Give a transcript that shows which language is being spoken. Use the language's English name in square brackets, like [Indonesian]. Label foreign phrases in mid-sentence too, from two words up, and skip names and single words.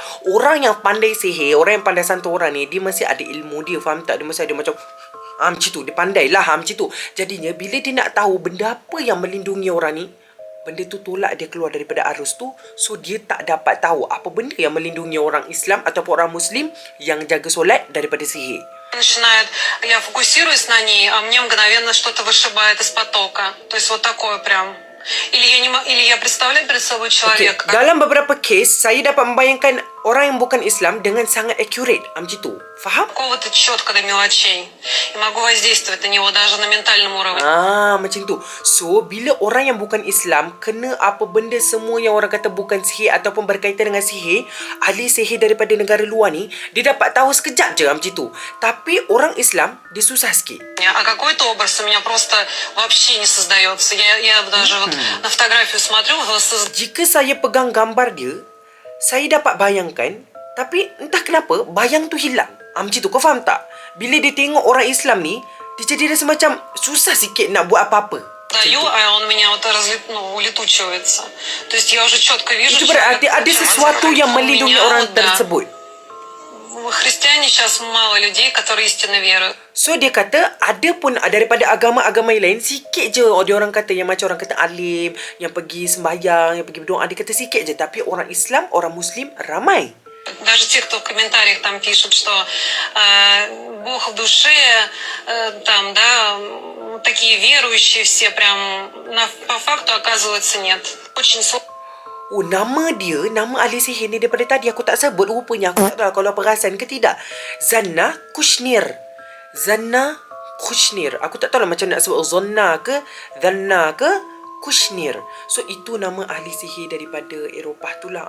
[Malay] Orang yang pandai sihir, orang yang pandai santau orang ni, dia masih ada ilmu dia. Faham tak? Dia masih ada macam macam tu. Dia pandai lah macam tu. Jadinya bila dia nak tahu benda apa yang melindungi orang ni, benda tu tolak dia keluar daripada arus tu. So dia tak dapat tahu apa benda yang melindungi orang Islam ataupun orang Muslim yang jaga solat daripada sihir. [Russian] Начинает, я фокусируюсь на ней, а мне мгновенно что-то вышибает из потока. То есть вот такое прям. Или я представляю перед собой человека. [Malay] Okay. Dalam beberapa kes, saya dapat membayangkan orang yang bukan Islam dengan sangat accurate. Macam tu. Faham? [Russian] Какого-то четко до мелочей. И могу воздействовать на него даже на ментальном уровне. [Malay] Macam tu. So, bila orang yang bukan Islam kena apa benda semua yang orang kata bukan sihir ataupun berkaitan dengan sihir, ahli sihir daripada negara luar ni, dia dapat tahu sekejap je macam tu. Tapi orang Islam, dia susah sikit. [Russian] А какой-то образ у меня просто вообще не создается. Я даже вот на фотографию смотрю, [Malay] Jika saya pegang gambar dia, saya dapat bayangkan, tapi entah kenapa bayang tu hilang. Macam tu, kau faham tak? Bila dia tengok orang Islam ni, dia jadi rasa macam susah sikit nak buat apa-apa. [Russian] даю, а он меня вот улетучивается. То есть я уже четко вижу. [Malay] Itu berarti ada sesuatu yang melindungi orang tersebut. [Russian] Христиане сейчас мало людей, которые истинно веруют. [Malay] So dia kata ada pun daripada agama-agama yang lain, sikit je dia orang kata yang macam orang kata alim, yang pergi sembahyang, yang pergi berdoa, dia kata sikit je. Tapi orang Islam, orang Muslim ramai. [Russian] Даже те, кто в комментариях там пишут, что Бог в душе, там, да, такие верующие все, прям по факту оказывается нет. Очень сложно. [Malay] Nama dia, nama ahli sihir ni daripada tadi aku tak sebut rupanya. Aku tak tahu kalau perasan ke tidak. Zanna Kushnir. Aku tak tahu lah macam nak sebut Zanna ke, Zanna ke, Kushnir. So itu nama ahli sihir daripada Eropah tu lah.